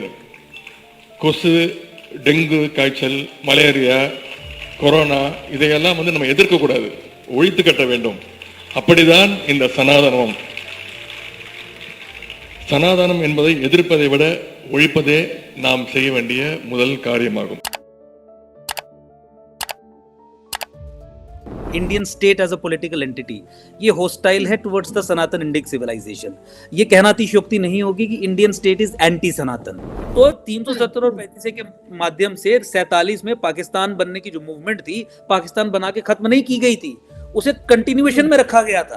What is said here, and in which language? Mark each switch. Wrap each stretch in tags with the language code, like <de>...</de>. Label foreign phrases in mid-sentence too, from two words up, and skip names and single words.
<ta>கொசு, டெங்கு காய்ச்சல், மலேரியா, கொரோனா இதையெல்லாம் நம்ம எதிர்க்க கூடாது, ஒழித்து கட்ட வேண்டும். அப்படிதான் இந்த சனாதனம். சனாதனம் என்பதை எதிர்ப்பதை விட ஒழிப்பதே நாம் செய்ய வேண்டிய முதல் காரியமாகும்.</ta> <en>Indian state as a political entity ये हॉस्टाइल है towards the Sanatan Indic civilization.</en> <hi>ये कहना अतिशयोक्ति नहीं होगी कि</hi> <en>Indian state is anti Sanatan.</en> <hi>तो 370 और 35 के माध्यम से 47 में पाकिस्तान बनने की जो मूवमेंट थी, पाकिस्तान बना के खत्म नहीं की गई थी, उसे कंटिन्यूएशन में रखा गया था.</hi>